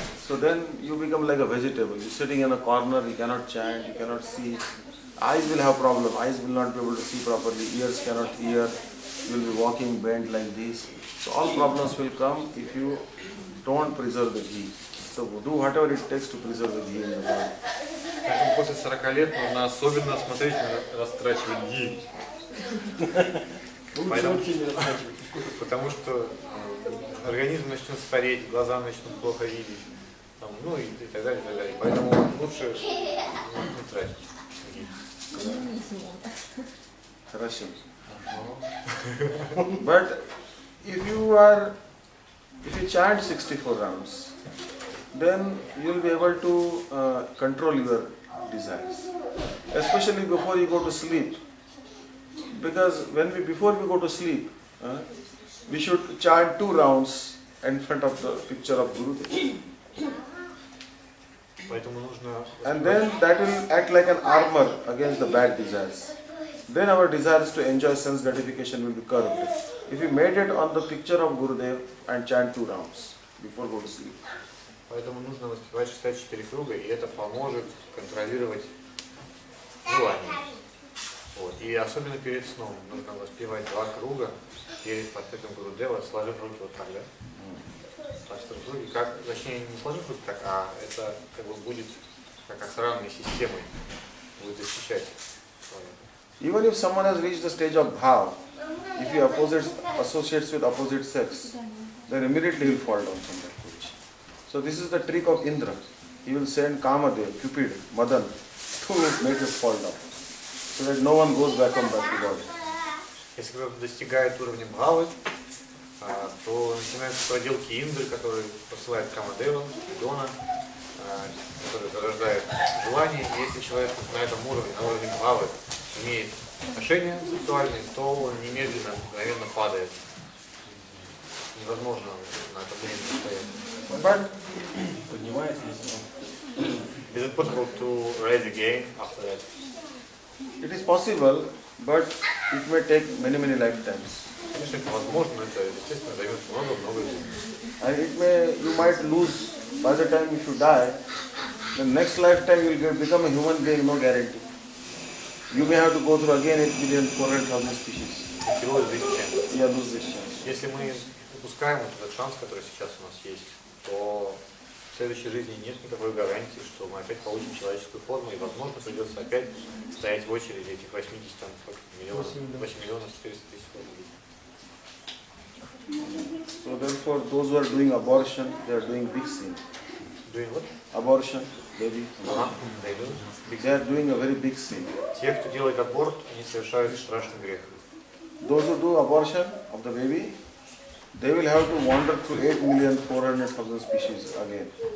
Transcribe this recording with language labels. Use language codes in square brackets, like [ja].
[en] So then you become like a vegetable. You're sitting in a corner, you cannot chant, you cannot see. Eyes will have problem. Eyes will not be able to see properly. Ears cannot hear. You will be walking bent like this. So all problems will come if you don't preserve the ghee. So do whatever it takes to preserve the ghee in the body. [ru] Поэтому после 40 лет нужно особенно осмотрительно растрачивать ги. Потому что организм начнет стареть, глаза начнут плохо видеть, там, ну и так далее, и так далее. Поэтому лучше не тратить ги. Хорошо. [en] But if you chant 64 rounds, then you will be able to control your desires, especially before you go to sleep. Because before we go to sleep, we should chant 2 rounds in front of the picture of Gurudev. And then that will act like an armor against the bad desires. then our desires to enjoy sense gratification will be curbed. If we meditate on the picture of Gurudev and chant 2 rounds before go to sleep. [ru] Поэтому нужно воспевать 64 круга, и это поможет контролировать желание. Вот. И особенно перед сном нужно воспевать 2 круга перед портретом Гурудева, сложив руки вот так, да? Сложив руки, как, точнее, не сложив руки так, а это как бы будет как асранной системой, будет защищать человека. Even if someone has reached the stage of bhav, if he associates with opposite sex, then immediately he will fall down from that position. So this is the trick of Indra. He will send Kamadev, Cupid, Madan to make us fall down, so that no one goes back to body. Если кто-то достигает уровня бхавы, то начинаются проделки Индры, который посылает Камадева, Дона, который зарождает желание. И если человек на этом уровне, на уровне бхавы, имеет отношения сексуальные, то он немедленно, мгновенно падает. Невозможно на этом уровне стоять. Поднимается. [en] Is it possible to rise again after that? It is possible, but it may take many lifetimes. [ru] Конечно, это возможно, но это, естественно, займет много лет. [en] And you might lose by the time if you die. The next lifetime you will become a human being, no guarantee. You may have to go through again 8,400,000 species. You lose this chance. You lose this chance. [ru] Если мы упускаем этот шанс, который сейчас у нас есть, то в следующей жизни нет никакой гарантии, что мы опять получим человеческую форму, и, возможно, придется опять стоять в очереди этих 8 миллионов 400 тысяч рублей. [en] So therefore, those who are doing abortion, they are doing big sin. Doing what? Abortion, baby. They are doing a very big sin. [ru] Те, кто делает аборт, они совершают страшный грех. [en] Those who do abortion of the baby, they will have to wander through 8,400,000 species again.